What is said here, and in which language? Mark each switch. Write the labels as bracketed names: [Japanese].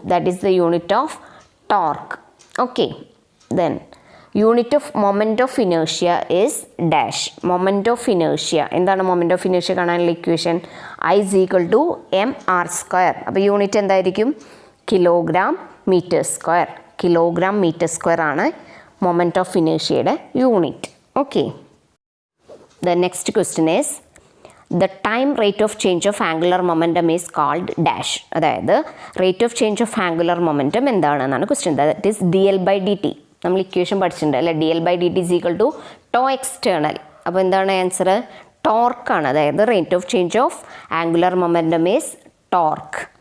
[English] That is the unit of torque. Okay. Then unit of moment of inertia is dash. Moment of inertia. [Malayalam] എന്താണ് moment of inertia കാണാനുള്ള equation? [English] I is equal to mr square. [Malayalam] അപ്പോൾ unit എന്തായിരിക്കും? Kilogram metre square. Kilogram metre square ആണ് moment of inertiaയുടെ unit. [English] Okay. The next question is, the time rate of change of angular momentum is called dash. അതായത് rate of change of angular momentum എന്താണെന്നാണ് question. That is d L by d t. [Malayalam] നമ്മൾ equation പഠിച്ചിട്ടുണ്ട് അല്ലേ. [English] D L by D T is equal to tau external. [Malayalam] അപ്പോൾ എന്താണ് answer? ടോർക്കാണ്. [English] അതായത് rate of change of angular momentum is torque.